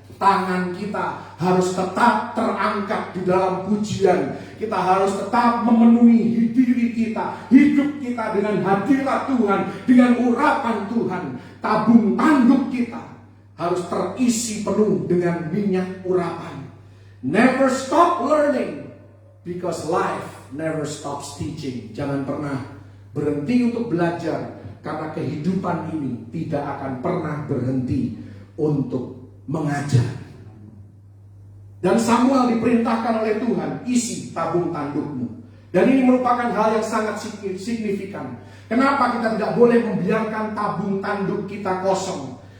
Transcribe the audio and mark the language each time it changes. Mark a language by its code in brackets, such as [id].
[id] Tangan kita harus tetap terangkat di dalam pujian. Kita harus tetap memenuhi diri kita, hidup kita dengan hadirat Tuhan, dengan urapan Tuhan. Tabung tanduk kita harus terisi penuh dengan minyak urapan. [en] Never stop learning, because life never stops teaching. [id] Jangan pernah berhenti untuk belajar, karena kehidupan ini tidak akan pernah berhenti untuk mengajar. Dan Samuel diperintahkan oleh Tuhan, isi tabung tandukmu. Dan ini merupakan hal yang sangat signifikan. Kenapa kita tidak boleh membiarkan tabung tanduk kita kosong?